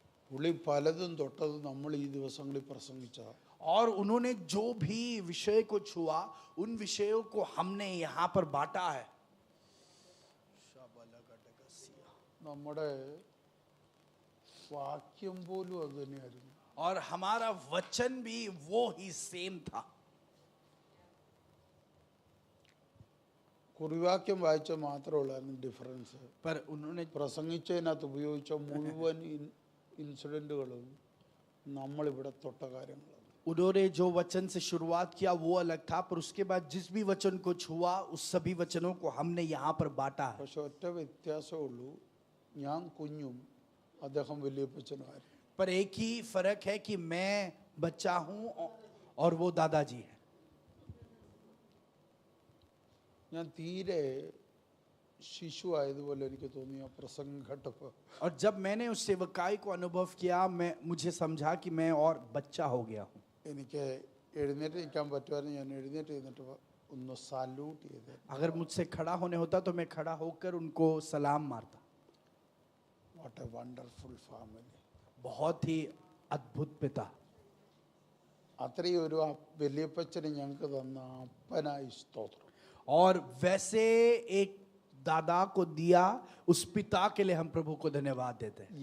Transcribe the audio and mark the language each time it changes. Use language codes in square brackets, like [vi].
[ml] പുള്ളി പലതും തൊട്ടത് നമ്മൾ ഈ ദിവസങ്ങളിൽ പ്രസംഗിച്ച. [hi] और उन्होंने जो भी विषय को छुआ उन विषयों को हमने यहाँ पर बांटा है। [ml] നമ്മുടെ വാക്യം പോലും അത് തന്നെയായിരുന്നു. [hi] और हमारा वचन भी वो ही सेम था। [ml] കുറിവാക്യം വായിച്ച മാത്രമുള്ളായിരുന്നു ഡിഫറൻസ്. [hi] पर उन्होंने [ml] പ്രസംഗിച്ചതിനകത്ത് ഉപയോഗിച്ച മുഴുവൻ ഇൻസിഡൻറ്റുകളും നമ്മളിവിടെ തൊട്ട കാര്യങ്ങളാണ്. [hi] उन्होंने जो वचन से शुरुआत किया वो अलग था, पर उसके बाद जिस भी वचन को छुआ उस सभी वचनों को हमने यहाँ पर बांटा है। [ml] പക്ഷെ ഒറ്റ വ്യത്യാസമേ ഉള്ളൂ, ഞാൻ കുഞ്ഞും അദ്ദേഹം വലിയപ്പച്ചനുമായിരുന്നു. [hi] पर एक ही फर्क है कि मैं बच्चा हूँ और वो दादाजी है। [ml] ഞാൻ തീരെ ശിശു ആയതുപോലെ എനിക്ക് തോന്നി ആ പ്രസംഗം കേട്ടപ്പോൾ. [hi] और जब मैंने उस सेवकाई को अनुभव किया मुझे समझा कि मैं और बच्चा हो गया हूँ। [ml] എനിക്ക് എഴുന്നേറ്റ് നിൽക്കാൻ പറ്റുമായിരുന്നു, ഞാൻ എഴുന്നേറ്റ് നിന്നിട്ട് ഒന്ന് സാല്യൂട്ട് ചെയ്ത്. [hi] अगर मुझसे खड़ा होने होता तो मैं खड़ा होकर उनको सलाम मारता। [en] What a wonderful family. [hi] बहुत ही अद्भुत पिता। [ml] അത്രയും ഒരു വലിയപ്പച്ചന് ഞങ്ങൾക്ക് തന്ന അപ്പനായി സ്തോത്രം. [hi] और वैसे एक दादा को दिया उस पिता के लिए हम प्रभु को धन्यवाद देते हैं।